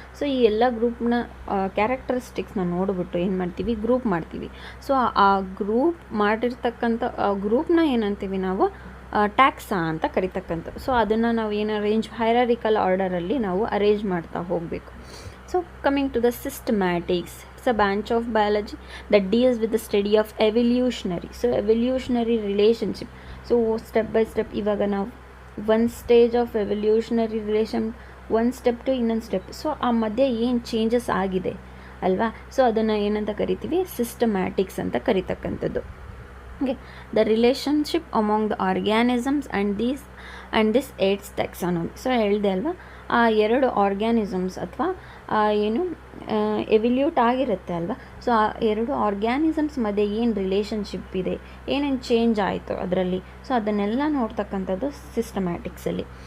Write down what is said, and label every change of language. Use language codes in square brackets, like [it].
[kn] So ಈ ಎಲ್ಲ ಗ್ರೂಪ್ನ ಕ್ಯಾರೆಕ್ಟರಿಸ್ಟಿಕ್ಸ್ನ ನೋಡಿಬಿಟ್ಟು ಏನು ಮಾಡ್ತೀವಿ, ಗ್ರೂಪ್ ಮಾಡ್ತೀವಿ. ಸೊ ಆ ಗ್ರೂಪ್ ಮಾಡಿರ್ತಕ್ಕಂಥ ಗ್ರೂಪ್ನ ಏನಂತೀವಿ ನಾವು, ಟ್ಯಾಕ್ಸಾ ಅಂತ ಕರಿತಕ್ಕಂಥ. ಸೊ ಅದನ್ನು ನಾವು ಏನು ಹೈರಾರಿಕಲ್ ಆರ್ಡರಲ್ಲಿ ನಾವು ಅರೇಂಜ್ ಮಾಡ್ತಾ ಹೋಗಬೇಕು. [en] So coming to the systematics. taxonomics a branch of biology that deals with the study of evolutionary. So evolutionary relationship. So step by step [kn] ಇವಾಗ ನಾವು [en] one stage of evolutionary relation, one step to [kn] ಇನ್ನೊಂದು step. So ಆ ಮಧ್ಯೆ ಏನು changes ಆಗಿದೆ ಅಲ್ವಾ, so ಅದನ್ನು ಏನಂತ ಕರಿತೀವಿ, ಸಿಸ್ಟಮ್ಯಾಟಿಕ್ಸ್ ಅಂತ ಕರಿತಕ್ಕಂಥದ್ದು. [en] Okay, the relationship among the organisms and this aids taxonomy. [kn] So ಹೇಳಿದೆ ಅಲ್ವಾ, ಆ ಎರಡು ಆರ್ಗ್ಯಾನಿಸಮ್ಸ್ ಅಥವಾ ಏನು ಎವಿಲ್ಯೂಟ್ ಆಗಿರುತ್ತೆ ಅಲ್ವಾ, ಸೊ ಆ ಎರಡು ಆರ್ಗ್ಯಾನಿಸಮ್ಸ್ ಮಧ್ಯೆ ಏನು ರಿಲೇಷನ್ಶಿಪ್ ಇದೆ, ಏನೇನು ಚೇಂಜ್ ಆಯಿತು ಅದರಲ್ಲಿ, ಸೊ ಅದನ್ನೆಲ್ಲ ನೋಡ್ತಕ್ಕಂಥದ್ದು ಸಿಸ್ಟಮ್ಯಾಟಿಕ್ಸಲ್ಲಿ.